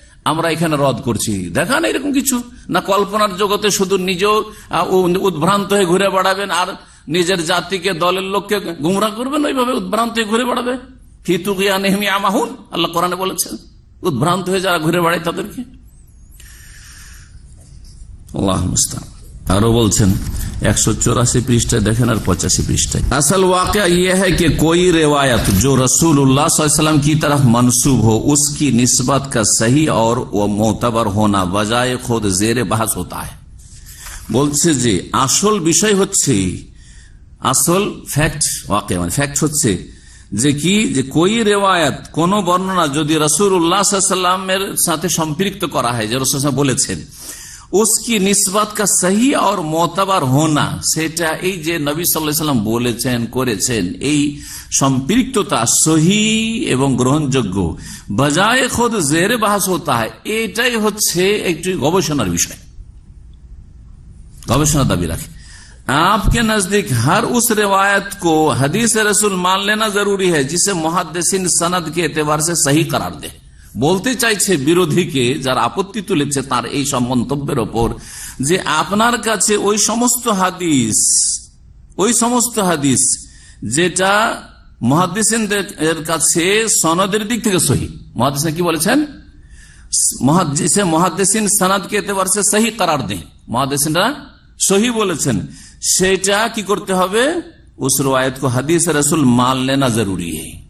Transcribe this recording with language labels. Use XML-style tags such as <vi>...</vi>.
<bn>আমরা এখানে রদ করছি, দেখান এরকম কিছু না। কল্পনার জগতে শুধু নিজেও উদ্ভ্রান্ত হয়ে ঘুরে বেড়াবেন আর নিজের জাতিকে, দলের লোককে গুমরা করবেন, ওইভাবে উদ্ভ্রান্ত হয়ে ঘুরে বেড়াবে। ফিতুকিয়ানিহিম আমাহুন, আল্লাহ কোরআনে বলেছেন, উদ্ভ্রান্ত হয়ে যারা ঘুরে বেড়ায় তাদেরকে। আল্লাহ মুস্তান। আরো বলছেন 184 পৃষ্ঠায় দেখেন আর 85 পৃষ্ঠায়,</bn> <hi>আসল वाक़या ये है कि कोई रिवायत जो रसूलुल्लाह सल्लल्लाहु अलैहि वसल्लम की तरफ मंसूब हो उसकी निस्बत का सही और वो मोतबर होना बजाय खुद जेर बहस होता है।</hi> <bn>বলছে যে আসল বিষয় হচ্ছে, আসল ফ্যাক্ট, वाक़या মানে ফ্যাক্ট হচ্ছে যে কি, যে কোই রেওয়ায়াত, কোন বর্ণনা যদি রাসূলুল্লাহ সাল্লাল্লাহু আলাইহি ওয়াসাল্লামের সাথে সম্পৃক্ত করা হয়, যে রাসূল বলেছেন,</bn> <hi>उसकी निस्बत का सही और मोतबर होना,</hi> <bn>সেটা এই যে নবী সাল্লাল্লাহু আলাইহি ওয়াসাল্লাম বলেছেন, করেছেন, এই সম্পৃক্ততা সহি এবং গ্রহণযোগ্য, বজায় খুদ জেরে বাহাস হতা হয়, এটাই হচ্ছে একটি গবেষণার বিষয়,</bn> <hi>गवेषणा दावी रखे। आपके नजदीक हर उस रिवायत को हदीस रसूल मान लेना जरूरी है जिसे मुहद्दिसिन सनद के एतबार से सही करार दे।</hi> <bn>বলতে চাইছে বিরোধীকে, যারা আপত্তি তুলেছে তার এই সব মন্তব্যের ওপর, যে আপনার কাছে ওই সমস্ত হাদিস যেটা মুহাদ্দিসিনদের কাছে সনদের দিক থেকে সহি, মুহাদ্দিসিন কি বলেছেন, মুহাদ্দিসিন সনদ কে এতবার সে সহি करार দেন, মুহাদ্দিসিনরা সহি বলেছেন, সেটা কি করতে হবে,</bn> <hi>उस रिवायत को हदीस रसूल मान लेना जरूरी है।</hi>